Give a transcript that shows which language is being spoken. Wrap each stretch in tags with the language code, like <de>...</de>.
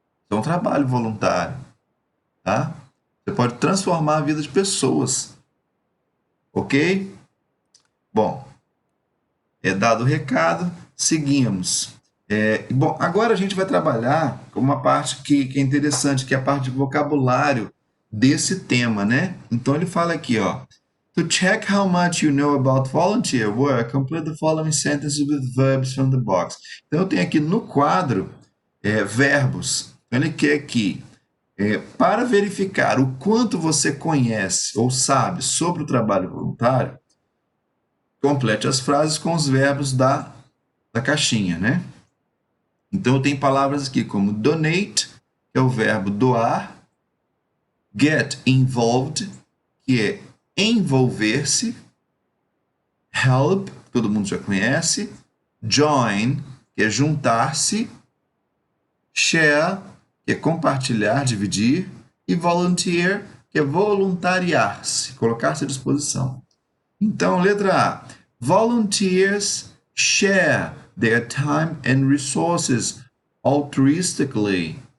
<pt>É um trabalho voluntário, tá? Você pode transformar a vida de pessoas, ok? Bom, dado o recado, seguimos. Bom, agora a gente vai trabalhar com uma parte que é interessante, que é a parte de vocabulário desse tema, né? Então ele fala aqui, ó.</pt> <en>To check how much you know about volunteer work, complete the following sentences with verbs from the box.</en> <pt>Então eu tenho aqui no quadro verbos. Então ele quer que para verificar o quanto você conhece ou sabe sobre o trabalho voluntário, complete as frases com os verbos da caixinha, né? Então, eu tenho palavras aqui como donate, que é o verbo doar, get involved, que é envolver-se, help, todo mundo já conhece, join, que é juntar-se, share, que é compartilhar, dividir, e volunteer, que é voluntariar-se, colocar-se à disposição. Então, letra A.</pt> <en>Volunteers share their time and resources altruistically.</en>